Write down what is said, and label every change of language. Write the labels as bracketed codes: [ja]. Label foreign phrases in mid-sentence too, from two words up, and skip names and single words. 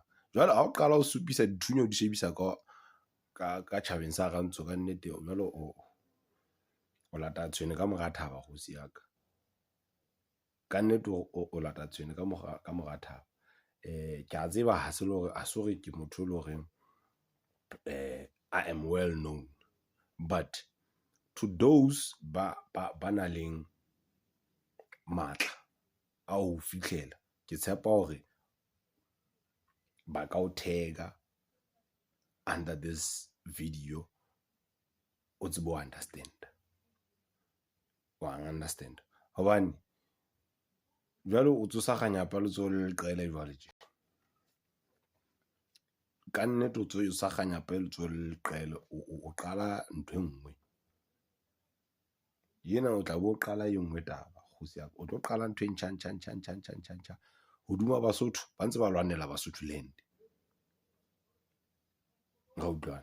[st] Jwale ha o qala ho supisa dithunyo di shebisa ka tjhabeng sa Rantsho ka nnete jwale o lata tshwene ka mora thaba kgosi ya ka nnete o lata tshwene ka mora thaba ke a tseba ha se le hore a sore ke motho le hore [en] I am well known but to those [st] ba na leng matla a ho fihlela ke tshepa hore ba ka o tag [en] under this video [st] o tsebo understand hobane jwale o tsosa kganyapa le tso le leqele jwale tje ka nnete o tso sa kganyapa le tso le leqele o qala ntho engwe yena o tla bo qala e nngwe taba kgosi ya o tlo qala ntho e ntjha hoduma Basotho ba ntse ba lwanela Basotho land ra utlwana.